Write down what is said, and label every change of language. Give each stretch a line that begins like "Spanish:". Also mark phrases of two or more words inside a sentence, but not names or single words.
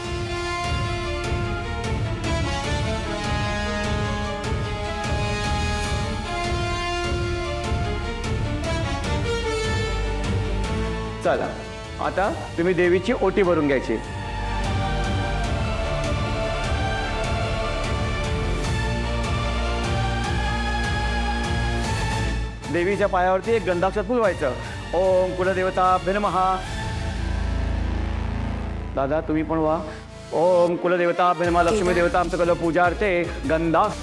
Marathi: चला आता तुम्ही देवीची ओटी भरून घ्यायची. देवीच्या पायावरती एक गंधाक्षर फुलवायचं.
Sanskrit: ओम कुलदेवताभ्यो नमः.
Marathi: दादा तुम्ही पण वा.
Sanskrit: ओम कुलदेवताभ्यो नमः. लक्ष्मी देवता आमचं पूजार्थे गंधा.